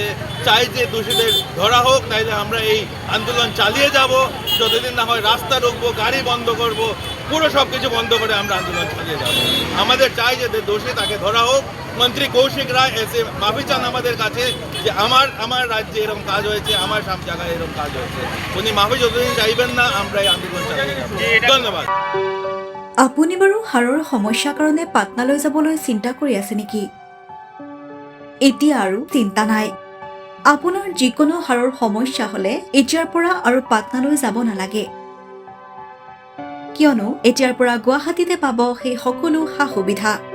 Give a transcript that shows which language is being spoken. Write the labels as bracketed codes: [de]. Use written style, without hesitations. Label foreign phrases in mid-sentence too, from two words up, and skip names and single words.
[bn] চাই যে দোষীদের ধরা হোক, নাইলে আমরা এই আন্দোলন চালিয়ে যাব যতদিন না হয় রাস্তা রুখবো, গাড়ি বন্ধ করব, পুরো সব কিছু বন্ধ করে আমরা আন্দোলন চালিয়ে যাব। আমাদের চাই যে দোষী তাকে ধরা হোক। মন্ত্রী কৌশিক রায় এসে মাফি চান আমাদের কাছে যে আমার রাজ্যে এরকম কাজ হয়েছে, আমার সব জায়গায় এরকম কাজ হয়েছে। উনি মাফি যতদিন চাইবেন না আমরা এই আন্দোলন চালিয়ে যাব। ধন্যবাদ। [as] আপুনি বাৰু হাড়ৰ সমস্যাৰ কাৰণে পাটনালৈ যাবলৈ চিন্তা কৰি আছে নেকি? এতিয়া আৰু চিন্তা নাই। আপোনাৰ যিকোনো হাড়ৰ সমস্যা হ'লে এতিয়াৰ পৰা আৰু পাটনালৈ যাব নালাগে, কিয়নো এতিয়াৰ পৰা গুৱাহাটীতে পাব সেই সকলো সা সুবিধা।